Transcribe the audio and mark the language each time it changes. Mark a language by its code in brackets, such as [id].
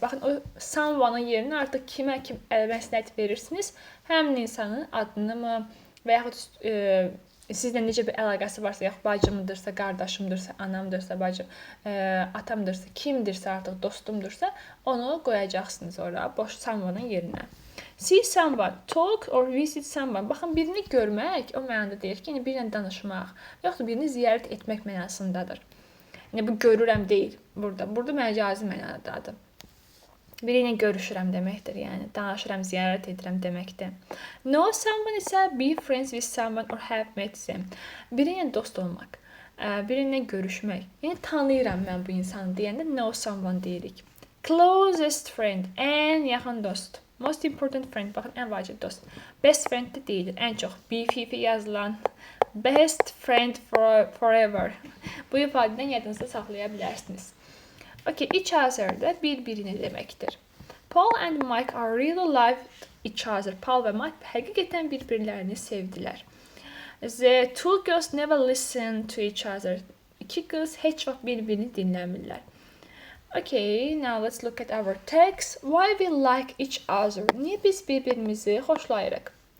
[az] Baxın, o someone-ın yerinə artıq kimə məsləhət verirsiniz, həmin insanın adını mı və yaxud sizlə necə bir əlaqəsi varsa, yaxud bacımdırsa, qardaşımdırsa, anamdırsa, bacım, atamdırsa, kimdirsə artıq dostumdursa, onu qoyacaqsınız ora, boş someone-ın yerinə. [en] See someone, talk or visit someone. [az] Baxın, birini görmək o mənada deyir ki, yəni birlə danışmaq, yaxud birini ziyarət etmək mənasındadır. Yəni, bu görürəm deyil burada. Burada məcazi mənadadır. Biri ilə görüşürəm deməkdir, yəni danışıram, ziyarət edirəm deməkdir. [en] Know someone isə be friends with someone or have met them. [az] Biri ilə dost olmaq, biri ilə görüşmək. Yəni, tanıyıram mən bu insanı deyəndə know someone deyirik. [en] Closest friend, [az] ən yaxın dost. [en] Most important friend, [az] baxın, ən vacib dost. [en] Best friend [az] də deyilir, ən çox BFF yazılan. [en] Best friend forever. [az] Bu ifadədən yadınızda saxlaya bilərsiniz. Okay, each other da bir-birini deməkdir. [en] Paul and Mike are really loved each other. [az] Paul və Mike həqiqətən bir-birlərini sevdilər. [en] The two girls never listen to each other. [az] İki qız heç vaxt bir-birini dinləmirlər. [en] Okay, now let's look at our text. Why we like each other? [az] Niyə biz bir-birimizi xoşlayırıq?